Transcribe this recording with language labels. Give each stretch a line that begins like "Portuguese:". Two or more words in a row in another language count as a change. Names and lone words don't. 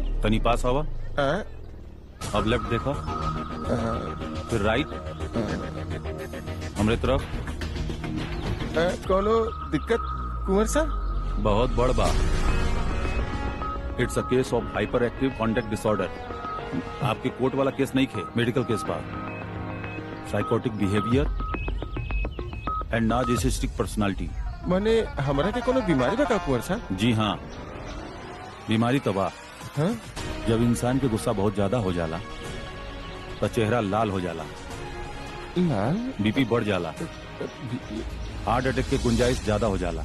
Bhojpuri: तनी पास आवा। हाँ, अब लेफ्ट देखा, फिर राइट, हमरे तरफ। कोनो दिक्कत कुंवर सा? बहुत बड़ बा।
English: it's a case of hyper active conduct disorder.
Bhojpuri: आपके कोर्ट वाला केस नहीं खे,
English: medical case
Bhojpuri: बा।
English: psychotic behavior and narcissistic personality.
Bhojpuri: माने हमरा के कोनो बीमारी बा का कुंवर सा? जी हाँ, बीमारी तबाह। हाँ? जब इंसान के गुस्सा बहुत ज्यादा हो जाला तो चेहरा लाल हो जाला, लाल? बीपी बढ़ जाला,
English: heart attack
Bhojpuri: के गुंजाइश ज्यादा हो जाला।